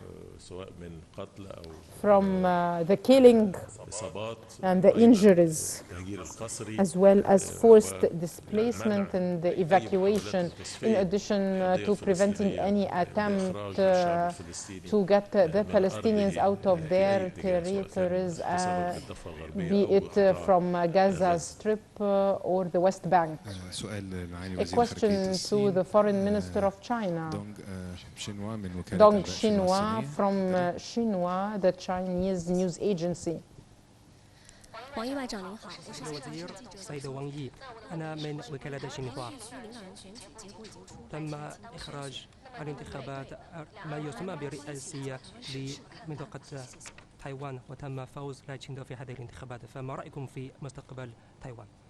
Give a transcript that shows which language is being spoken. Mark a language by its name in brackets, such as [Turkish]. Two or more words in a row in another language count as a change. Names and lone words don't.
[English] from the killing and the injuries, as well as forced displacement and the evacuation, in addition to preventing any attempt to get the Palestinians out of their territories, be it from Gaza Strip or the West Bank. A question to the Foreign Minister of China, Dong Xinhua from Xinhua, the Chinese news agency. [Chinese] 王毅外长您好，我是 [Arabic] الوزير السيد وانغ يي أنا من وكالة شينهوا. تم إخراج الانتخابات ما يسمى برئاسية لمنطقة تايوان وتم فوز لاي تشين دو في هذه الانتخابات، فما رأيكم في مستقبل تايوان؟